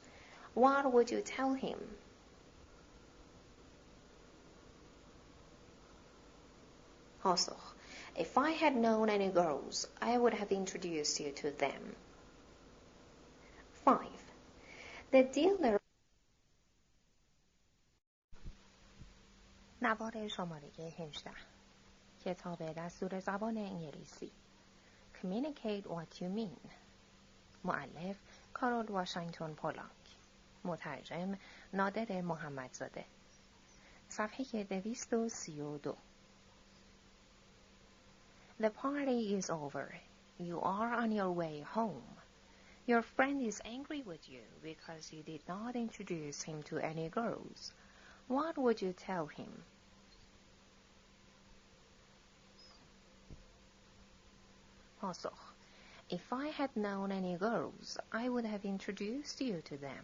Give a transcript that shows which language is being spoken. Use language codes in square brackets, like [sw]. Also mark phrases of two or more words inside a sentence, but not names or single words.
[en] What would you tell him? پاسخ: If I had known any girls, I would have introduced you to them. 5. The dealer. [fa] نوار شماره 18 کتاب دستور زبان انگلیسی Communicate what you mean مؤلف کارول واشینگتن پولاک مترجم نادر محمدزاده صفحه 232 [en] The party is over. You are on your way home. Your friend is angry with you because you did not introduce him to any girls. What would you tell him? پاسخ: If I had known any girls, I would have introduced you to them.